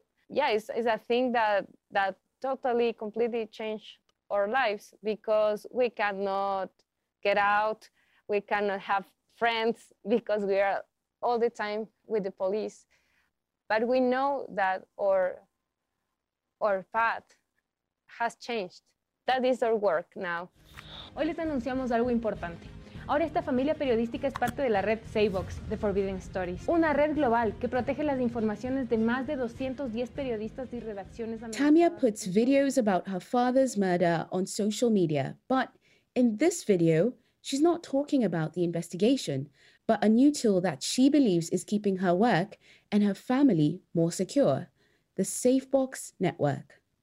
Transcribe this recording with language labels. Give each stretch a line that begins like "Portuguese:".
English: Yeah, it's a thing that totally, completely changed our lives because we cannot get out, we cannot have friends because we are all the time with the police. But we know that our path has changed. That is our work now.
Spanish: Hoy les anunciamos algo importante. Ahora esta familia periodística es parte de la red Saybox de Forbidden Stories, una red global que protege las informaciones de más de 210 periodistas y redacciones.
English: Tamia puts videos about her father's murder on social media, but in this video, she's not talking about the investigation, but a new tool that she believes is keeping her work and her family more secure, the Safebox Network.